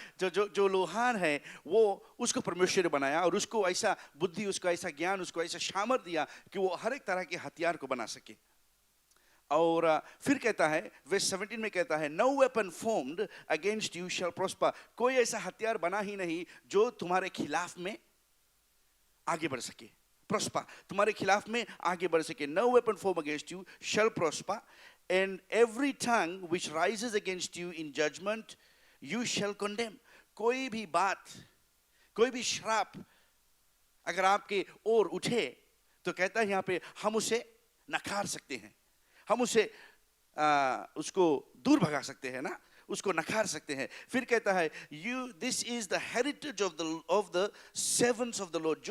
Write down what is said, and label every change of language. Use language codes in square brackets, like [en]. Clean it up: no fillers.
[hi] जो लोहार है वो, उसको परमेश्वर ने बनाया, और उसको ऐसा बुद्धि, उसको ऐसा ज्ञान, उसको ऐसा सामर्थ दिया कि वो हर एक तरह के हथियार को बना सके। और फिर कहता है वर्स 17 में कहता है, [en] No weapon formed against you shall prosper. [hi] कोई ऐसा हथियार बना ही नहीं जो तुम्हारे खिलाफ में आगे बढ़ सके। prosper, तुम्हारे खिलाफ में आगे बढ़ सके. [en] No weapon formed against you shall prosper, and every tongue which rises against you in judgment you shall condemn. [hi] कोई भी बात, कोई भी श्राप अगर आपके ओर उठे तो कहता है यहाँ पे हम उसे नकार सकते हैं, हम उसे उसको दूर भगा सकते हैं ना, उसको नकार सकते हैं. फिर कहता है [en] This is the heritage of the servants of the lord.